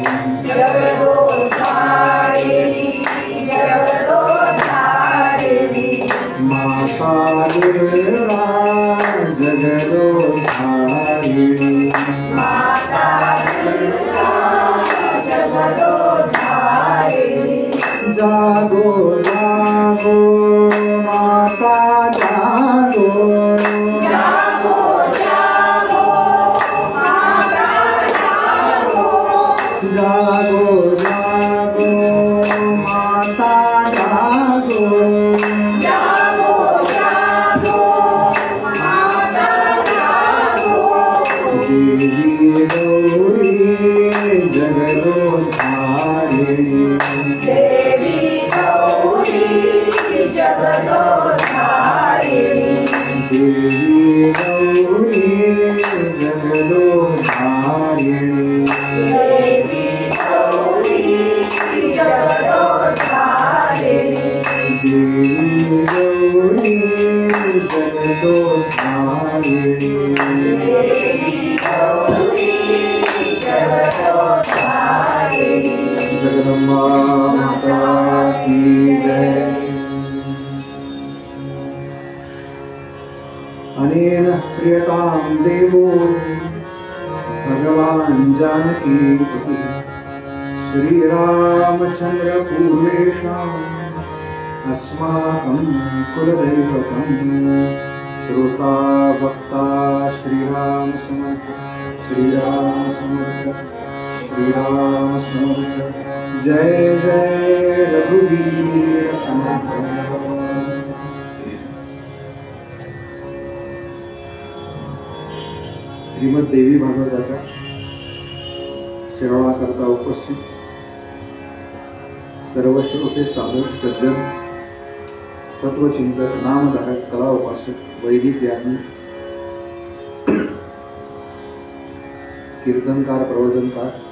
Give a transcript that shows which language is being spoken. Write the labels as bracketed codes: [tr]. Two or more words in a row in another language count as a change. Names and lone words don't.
[hi] जगदोद्धारिणी जगदोद्धारिणी माता दुर्गा जगदोद्धारिणी माता दुर्गा जगदोद्धारिणी जागो जागो माता जागो जागो जागो माता जागो जागो जागो माता जागो जागो जागो माता जागो देवी गौरी जगदोद्धारिणी देवी गौरी जगदोद्धारिणी देवी गौरी जगदोद्धारिणी देवी गौरी जगदोद्धारिणी देवी गौरी जगदोद्धारिणी देवी गौरी जगदोद्धारिणी जगदम्बा माता की जय। [sa] अनेन प्रियतां देवो भगवान् जानकीपति श्रीरामचन्द्र पूर्वेषाम् अस्माकं कुलदैवतं श्रोता भक्ता श्रीराम समर्थ श्रीराम समर्थ श्रीराम समर्थ जय जय रघुवीर समर्थ। [mr] श्रीमद देवी भागवताच्या श्रवणाकरता उपस्थित सर्व श्रोते साधक सज्जन तत्वचिंतक नामधारक कला उपासक वैदिक ज्ञानी कीर्तनकार प्रवचनकार